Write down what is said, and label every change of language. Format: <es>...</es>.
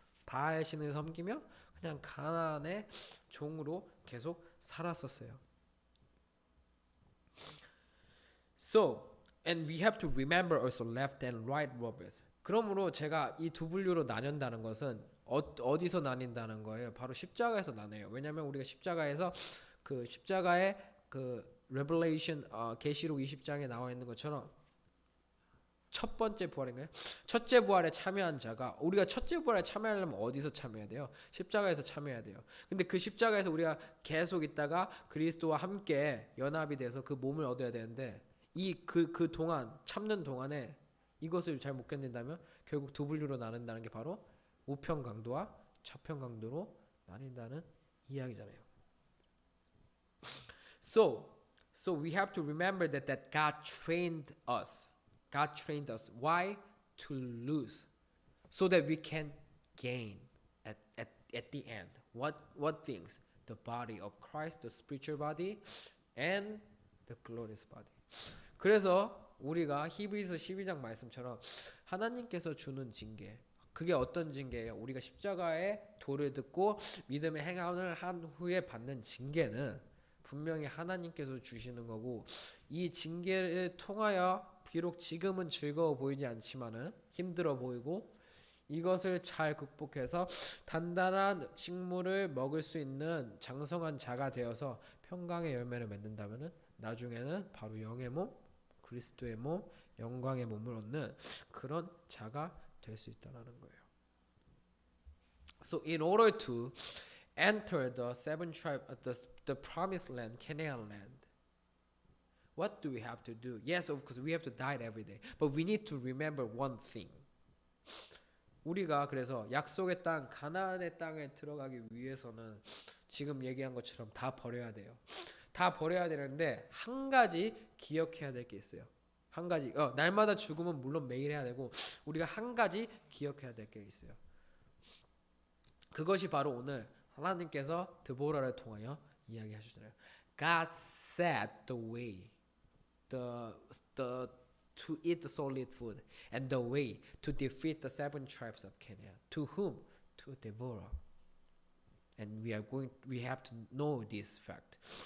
<ko>바알 신을 섬기며 그냥 가나안의 종으로 계속 살았었어요.</ko> <en>So, and we have to remember also left and right robbers.</en> <ko>그러므로 제가 이 두 분류로 나뉜다는 것은 어디서 나뉜다는 거예요? 바로 십자가에서 나뉘어요. 왜냐하면 우리가 십자가에서 그 십자가의 그 레벨레이션 계시록 20장에 나와 있는 것처럼 첫 번째 부활인가요? 첫째 부활에 참여한 자가, 우리가 첫째 부활에 참여하려면 어디서 참여해야 돼요? 십자가에서 참여해야 돼요. 근데 그 십자가에서 우리가 계속 있다가 그리스도와 함께 연합이 돼서 그 몸을 얻어야 되는데, 그 동안 참는 동안에 이것을 잘 못 견딘다면 결국 두 분류로 나눈다는 게 바로 우편 강도와 좌편 강도로 나뉜다는 이야기잖아요.</ko> <en>So we have to remember that God trained us. God trained us. Why? To lose, so that we can gain at the end. What things? The body of Christ, the spiritual body, and the glorious body.</en> <ko>그래서 우리가 히브리서 12장 말씀처럼 하나님께서 주는 징계, 그게 어떤 징계예요? 우리가 십자가의 도를 듣고 믿음의 행함을 한 후에 받는 징계는 분명히 하나님께서 주시는 거고, 이 징계를 통하여 비록 지금은 즐거워 보이지 않지만은 힘들어 보이고, 이것을 잘 극복해서 단단한 식물을 먹을 수 있는 장성한 자가 되어서 평강의 열매를 맺는다면은 나중에는 바로 영의 몸, 그리스도의 몸, 영광의 몸을 얻는 그런 자가 될 수 있다는 거예요.</ko> <en>So in order to enter the seven tribe, the promised land, Canaan land, what do we have to do? Yes, of course, we have to die every day. But we need to remember one thing.</en> <ko>우리가 그래서 약속의 땅, 가나안의 땅에 들어가기 위해서는 지금 얘기한 것처럼 다 버려야 돼요. 다 버려야 되는데 한 가지 기억해야 될 게 있어요. 한 가지, 날마다 죽음은 물론 매일 해야 되고, 우리가 한 가지 기억해야 될 게 있어요. 그것이 바로 오늘 하나님께서 드보라를 통하여 이야기하셨잖아요.</ko> <en>God set the way, to eat the solid food, and the way to defeat the seven tribes of Canaan. To whom? To Deborah. And we have to know this fact.</en>